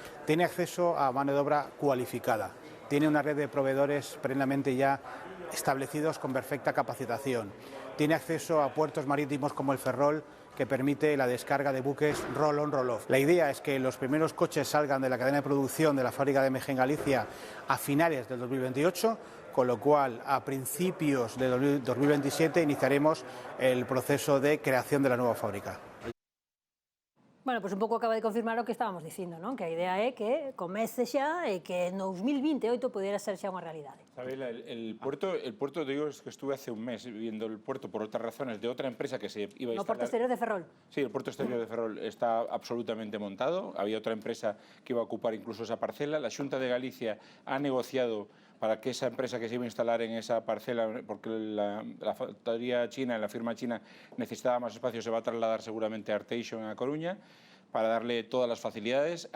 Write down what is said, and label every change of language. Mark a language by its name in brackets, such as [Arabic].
[Spanish] Tiene acceso a mano de obra cualificada, tiene una red de proveedores plenamente ya establecidos con perfecta capacitación, tiene acceso a puertos marítimos como el Ferrol, que permite la descarga de buques roll-on, roll-off. La idea es que los primeros coches salgan de la cadena de producción de la fábrica de MG en Galicia a finales del 2028, con lo cual a principios de 2027 iniciaremos el proceso de creación de la nueva fábrica. [Galician] Bueno, pois un pouco acaba de confirmar o que estábamos dicindo, non? Que a idea é que comece xa e que en 2028 pudiera ser xa unha realidade. [Spanish] Sabela, el puerto, digo, es que estuve hace un mes viendo el puerto por otras razones de otra empresa que se iba a instalar. [Galician] No Porto Exterior de Ferrol. [Spanish] Sí, el puerto exterior de Ferrol está absolutamente montado. Había otra empresa que iba a ocupar incluso esa parcela. La Xunta de Galicia ha negociado para que esa empresa que se iba a instalar en esa parcela, porque la factoría china, la firma china, necesitaba más espacio, se va a trasladar seguramente a Arteixo, en A Coruña, para darle todas las facilidades.